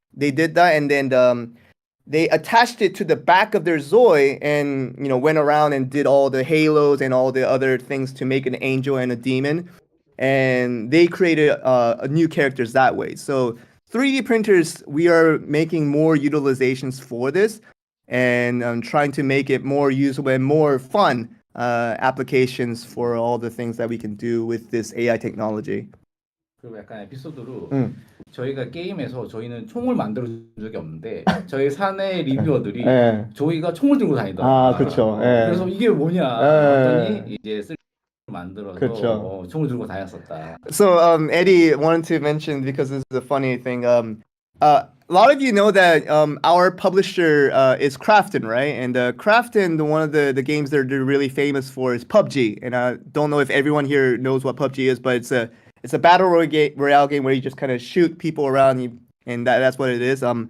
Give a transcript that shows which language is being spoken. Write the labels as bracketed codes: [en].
[en] They did that, and then they attached it to the back of their Zoi, and went around and did all the halos and all the other things to make an angel and a demon, and they created new characters that way. So 3D printers, we are making more utilizations for this, and trying to make it more usable and more fun applications for all the things that we can do with this AI technology. [ko] 그리고 약간 에피소드로 저희가 게임에서 저희는 총을 만들어 준 적이 없는데 저희 사내 리뷰어들이 저희가 총을 들고 다니더라고요. 그렇죠. 그래서 이게 뭐냐 했더니 이제 만들어서 총을 들고 다녔었다. [en] So Eddie wanted to mention, because this is a funny thing. A lot of you know that our publisher is Krafton, right? And Krafton, one of the games they're really famous for is PUBG. And I don't know if everyone here knows what PUBG is, but it's a battle royale game where you just kind of shoot people around, and that's what it is.